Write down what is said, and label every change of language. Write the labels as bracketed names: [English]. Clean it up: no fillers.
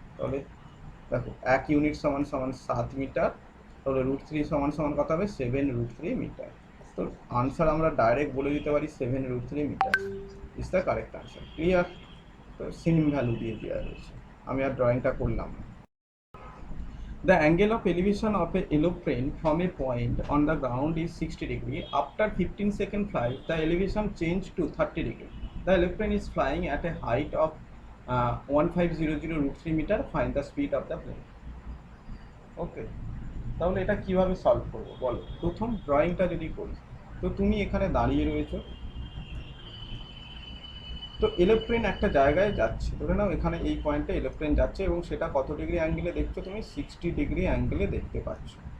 [Bangla] তাহলে দেখো 1 ইউনিট সমান সমান 7 মিটার, তাহলে √3 সমান সমান কত হবে, 7 √3 মিটার। তো আনসার আমরা ডাইরেক্ট বলে দিতে পারি 7 √3 metre [English] Is the correct answer. [Bangla] Clear? তো সেম ভ্যালু দিয়ে দেওয়া রয়েছে, আমি আর ড্রয়িংটা করলাম না। [English] The angle of elevation of a aeroplane from a point on the ground is 60 degree. After 15 second flight, the elevation changed to 30 degree. The aeroplane is flying at a height of 1500 √3 meter. Find the speed of the plane. [Bangla] Okay, তাহলে এটা কিভাবে solve করবো বলো। প্রথম ড্রয়িংটা যদি করি, তো তুমি এখানে দাঁড়িয়ে রয়েছো, তো এরোপ্লেন একটা জায়গায় যাচ্ছে, ধরে নাও এখানে এই পয়েন্টে এরোপ্লেন যাচ্ছে এবং সেটা কত ডিগ্রি অ্যাঙ্গেলে দেখছো তুমি, 60 ডিগ্রি অ্যাঙ্গেলে দেখতে পাচ্ছ।